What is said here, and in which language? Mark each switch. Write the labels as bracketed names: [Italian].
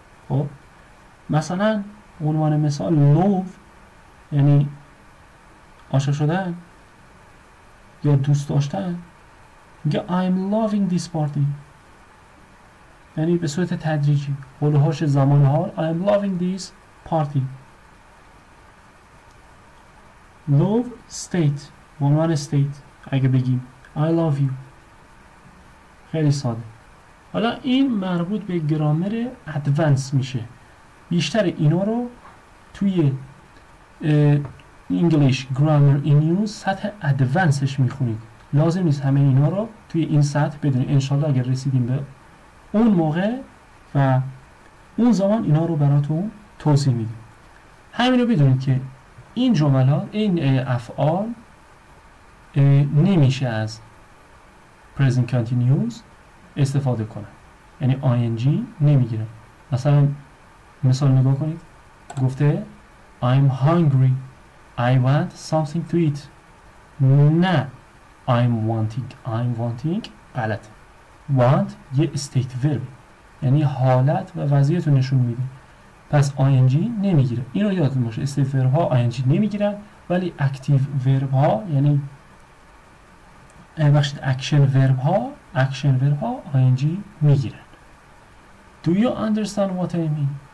[Persian] خب مثلا عنوان مثال love یعنی عاشق شدن یا دوست داشتن، میگه [English] I'm loving this party، [Persian] یعنی به صورت تدریجی حلوهاش زمان حال I'm loving this party. love state عنوان state اگه بگیم [English] I love you، [Persian] خیلی ساده. حالا این مربوط به گرامر ادوانس میشه، بیشتر اینا رو توی English Grammar in Use سطح ادوانسش میخونید. لازم نیست همه اینا رو توی این سطح بدونید. انشالله اگر رسیدیم به اون موقع و اون زمان اینا رو براتون توضیح میدیم. همین رو بدونید که این جملات، این افعال نمیشه از present continuous استفاده کنن، یعنی ING نمیگیرن. مثلا مثال نگاه کنید، گفته [English] I'm hungry، I want something to eat. [Persian] نه [English] I'm wanting [Persian] غلطه. want یه استیت ورب، یعنی حالت و وضعیت رو نشون میده، پس ING نمیگیره. این رو یادتون باشه، استیت ورب ها ING نمیگیرن، ولی اکتیو ورب ها یعنی بخشید اکشن ورب ها ING میگیرن. [English] Do you understand what I mean?